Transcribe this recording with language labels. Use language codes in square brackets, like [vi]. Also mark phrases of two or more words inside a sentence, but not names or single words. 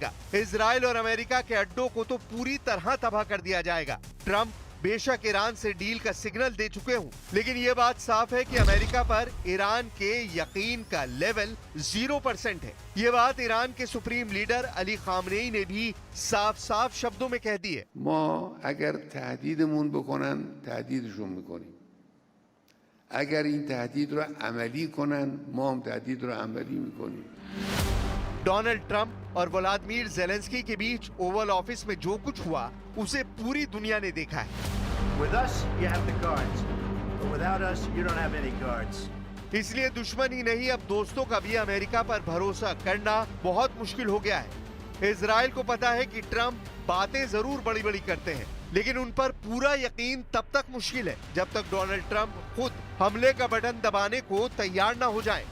[hi] इजराइल और अमेरिका के अड्डों को तो पूरी तरह तबाह कर दिया जाएगा। ट्रंप बेशक ईरान से डील का सिग्नल दे चुके हूं, लेकिन ये बात साफ है कि अमेरिका पर ईरान के यकीन का लेवल 0% है। ये बात ईरान के [en] supreme leader [hi] अली खामनेई ने भी साफ साफ शब्दों में कह दी है। [fa] ما اگر تهدیدمون بکنن تهدیدشون میکنیم. اگر این تهدید رو عملی کنن ما هم تهدید رو عملی میکنیم. [hi] डोनाल्ड ट्रंप और व्लादिमीर ज़ेलेंस्की के बीच ओवल ऑफिस में जो कुछ हुआ उसे पूरी दुनिया ने देखा है। [en] With us, you have the guards. But without us, you don't have any guards. [hi] इसलिए दुश्मन ही नहीं, अब दोस्तों का भी अमेरिका पर भरोसा करना बहुत मुश्किल हो गया है। इजराइल को पता है कि ट्रंप बातें जरूर बड़ी बड़ी करते हैं, लेकिन उन पर पूरा यकीन तब तक मुश्किल है जब तक डोनाल्ड ट्रंप खुद हमले का बटन दबाने को तैयार ना हो जाए।